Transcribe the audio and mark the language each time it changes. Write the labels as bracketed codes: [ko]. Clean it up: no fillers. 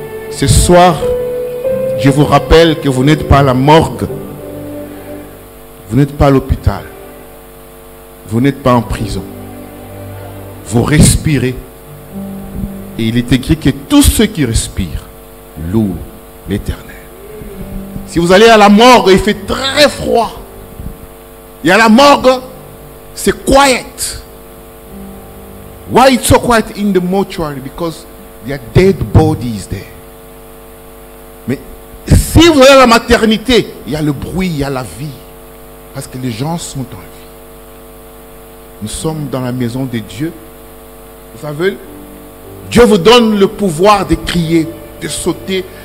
[fr] Ce soir, je vous rappelle que vous n'êtes pas à la morgue, vous n'êtes pas à l'hôpital, vous n'êtes pas en prison. Vous respirez. Et il est écrit que tous ceux qui respirent louent l'Éternel. Si vous allez à la morgue, il fait très froid. Et à la morgue, c'est quiet. [en] Why it's so quiet in the mortuary? Because there are dead bodies there. [fr] Mais si vous allez à la maternité, il y a le bruit, il y a la vie. Parce que les gens sont en vie. Nous sommes dans la maison de Dieu. Vous savez, Dieu vous donne le pouvoir de crier, de sauter.